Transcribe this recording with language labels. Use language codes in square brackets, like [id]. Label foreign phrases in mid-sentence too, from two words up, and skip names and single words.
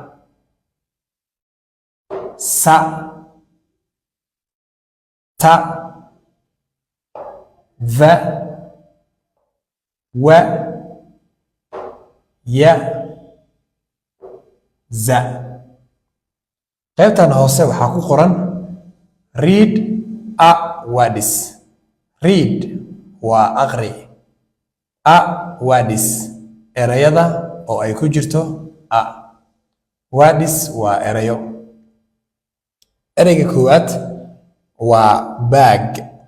[en] Sa. Ta. Va. Wa. Ya. Za. [so] Qaybtan hoose waxaa ku qoran [en] read a words. [so] Read waa aqri. [en] A words [so] erayada oo ay ku jirto a. Words waa erayo. Erayga koowaad waa bag.